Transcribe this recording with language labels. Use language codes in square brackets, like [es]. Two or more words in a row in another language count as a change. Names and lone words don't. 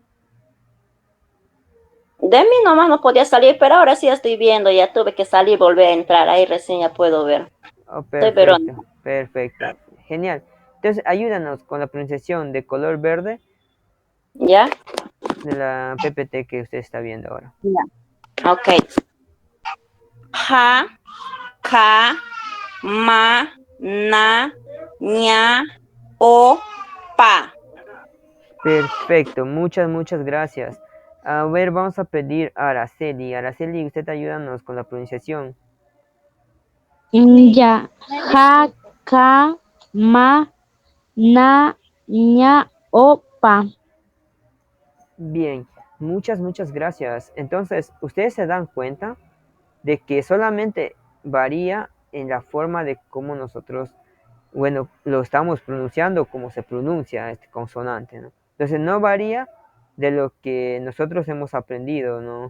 [es] De mí nomás no podía salir, pero ahora sí estoy viendo, ya tuve que salir, volver a entrar, ahí recién ya puedo ver. Oh, Soy perfecto, Verónica. perfecto, genial. Entonces, ayúdanos con la pronunciación de color verde ¿Ya? de la PPT que usted está viendo ahora. Ya. Ok. Ja, ka, ma, na, ña, o, pa. Perfecto, muchas, muchas gracias. A ver, vamos a pedir a Araceli. Araceli, usted ayúdanos con la pronunciación. Ya. Ja, ka, ma, na, ña, o, pa. Bien, muchas, muchas gracias. Entonces, ustedes se dan cuenta de que solamente varía en la forma de cómo nosotros, bueno, lo estamos pronunciando, cómo se pronuncia este consonante, ¿no? Entonces no varía de lo que nosotros hemos aprendido, ¿no?